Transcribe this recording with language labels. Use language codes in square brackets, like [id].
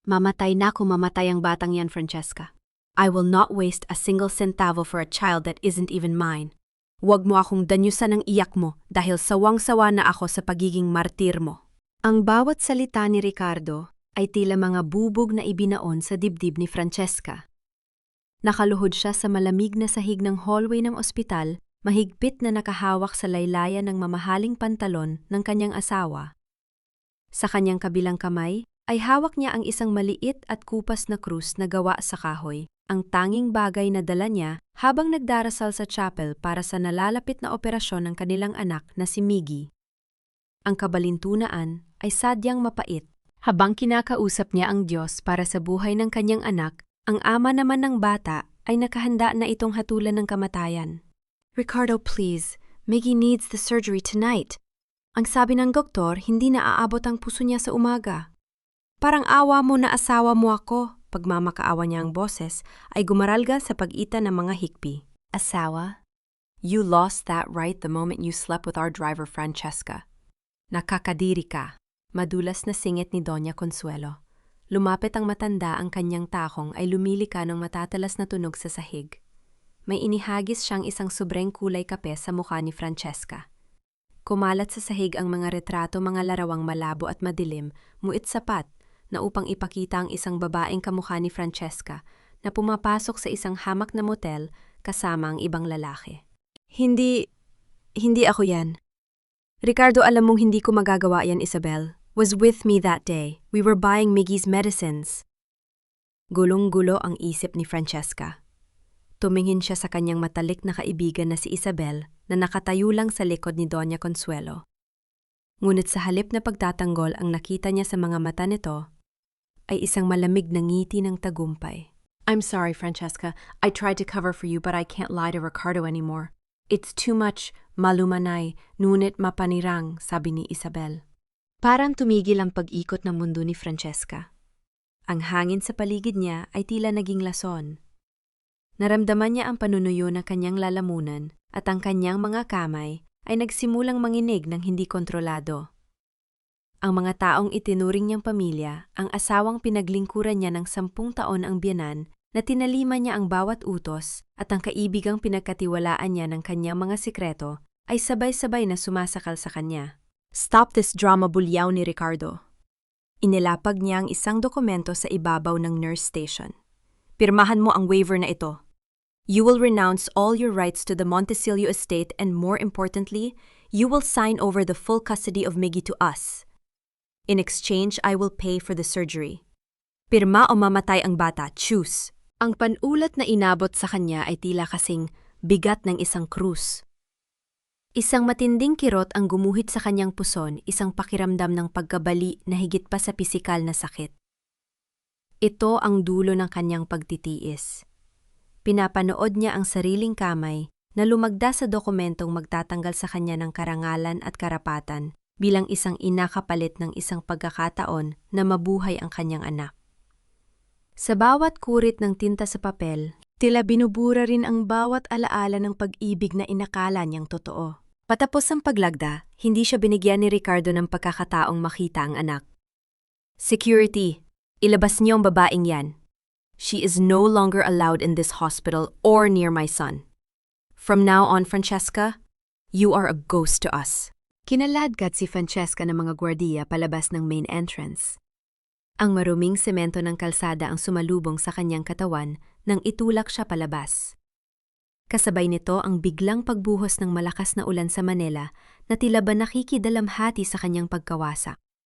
[tl] Mamatay na kung mamatay ang batang yan, Francesca. [en] I will not waste a single centavo for a child that isn't even mine. [tl] Huwag mo akong danyusan ng iyak mo dahil sawang-sawa na ako sa pagiging martir mo. Ang bawat salita ni Ricardo ay tila mga bubog na ibinaon sa dibdib ni Francesca. Nakaluhod siya sa malamig na sahig ng hallway ng ospital, mahigpit na nakahawak sa laylayan ng mamahaling pantalon ng kanyang asawa. Sa kanyang kabilang kamay ay hawak niya ang isang maliit at kupas na krus na gawa sa kahoy, ang tanging bagay na dala niya habang nagdarasal sa chapel para sa nalalapit na operasyon ng kanilang anak na si Miggy. Ang kabalintunaan ay sadyang mapait. Habang kinakausap niya ang Diyos para sa buhay ng kanyang anak, ang ama naman ng bata ay nakahanda na itong hatulan ng kamatayan. [en] Ricardo, please. Miggy needs the surgery tonight. [tl] Ang sabi ng doktor, hindi na aabot ang puso niya sa umaga. Parang awa mo na asawa mo ako, pagmamakaawa niya ang boses, ay gumaralga sa pag-ita ng mga hikbi. Asawa? [en] You lost that right the moment you slept with our driver Francesca. [tl] Nakakadiri ka. Madulas na singit ni Doña Consuelo. Lumapit ang matanda, ang kanyang takong ay lumilika ng matatalas na tunog sa sahig. May inihagis siyang isang sobreng kulay kape sa mukha ni Francesca. Kumalat sa sahig ang mga retrato, mga larawang malabo at madilim, muit sapat na upang ipakita ang isang babaeng kamukha ni Francesca na pumapasok sa isang hamak na motel kasama ang ibang lalaki. Hindi ako yan. Ricardo, alam mong hindi ko magagawa yan, Isabel. [en] Was with me that day. We were buying Miggy's medicines. [tl] Gulong-gulo ang isip ni Francesca. Tumingin siya sa kanyang matalik na kaibigan na si Isabel na nakatayo lang sa likod ni Doña Consuelo. Ngunit sa halip na pagtatanggol ang nakita niya sa mga mata nito, ay isang malamig na ngiti ng tagumpay. [en] I'm sorry, Francesca. I tried to cover for you but I can't lie to Ricardo anymore. It's too much [tl] malumanay, ngunit mapanirang, sabi ni Isabel. Parang tumigil ang pag-ikot ng mundo ni Francesca. Ang hangin sa paligid niya ay tila naging lason. Naramdaman niya ang panunuyo ng kanyang lalamunan at ang kanyang mga kamay ay nagsimulang manginig ng hindi kontrolado. Ang mga taong itinuring niyang pamilya, ang asawang pinaglingkuran niya ng 10 taon ang biyenan na tinalima niya ang bawat utos at ang kaibigang pinagkatiwalaan niya ng kanyang mga sikreto ay sabay-sabay na sumasakal sa kanya. [en] Stop this drama, [tl] bulyaw ni Ricardo. Inilapag niya ang isang dokumento sa ibabaw ng nurse station. Pirmahan mo ang waiver na ito. [en] You will renounce all your rights to the Montesilio estate and more importantly, you will sign over the full custody of Miggy to us. In exchange, I will pay for the surgery. [tl] Pirma o mamatay ang bata, [en] choose. [tl] Ang panulat na inabot sa kanya ay tila kasing bigat ng isang krus. Isang matinding kirot ang gumuhit sa kanyang puson, isang pakiramdam ng pagkabali na higit pa sa pisikal na sakit. Ito ang dulo ng kanyang pagtitiis. Pinapanood niya ang sariling kamay na lumagda sa dokumentong magtatanggal sa kanya ng karangalan at karapatan bilang isang ina kapalit ng isang pagkakataon na mabuhay ang kanyang anak. Sa bawat kurit ng tinta sa papel, tila binubura rin ang bawat alaala ng pag-ibig na inakala niyang totoo. Patapos ang paglagda, hindi siya binigyan ni Ricardo ng pagkakataong makita ang anak. Security, ilabas niyo ang babaeng yan. [en] She is no longer allowed in this hospital or near my son. From now on, Francesca, you are a ghost to us. [tl] Kinaladkad si Francesca ng mga gwardiya palabas ng main entrance. Ang maruming semento ng kalsada ang sumalubong sa kanyang katawan nang itulak siya palabas. Kasabay nito ang biglang pagbuhos ng malakas na ulan sa Manila na tila ba nakikidalamhati sa kanyang pagkawasak.